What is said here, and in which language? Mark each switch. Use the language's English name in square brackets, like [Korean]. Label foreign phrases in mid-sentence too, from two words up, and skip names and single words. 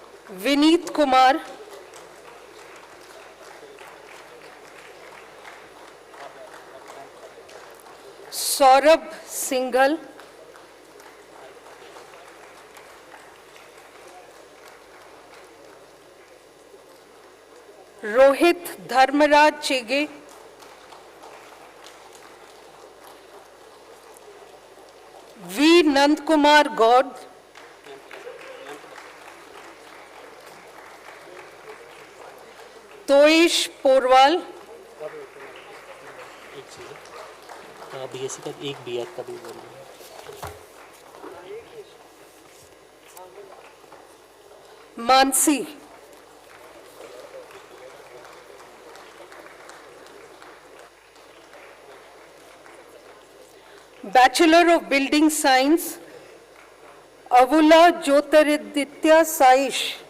[Hindi] Vineet Kumar, Saurabh Singhal, Rohit Dharmaraj Chege, V. Nandkumar God, Toish Porwal, एक चीज़ बीएससी का एक बीएड का भी बोल रहे हैं। [English] Mansi, Bachelor of Building Science, [Hindi] Avula Jyotiraditya Saish,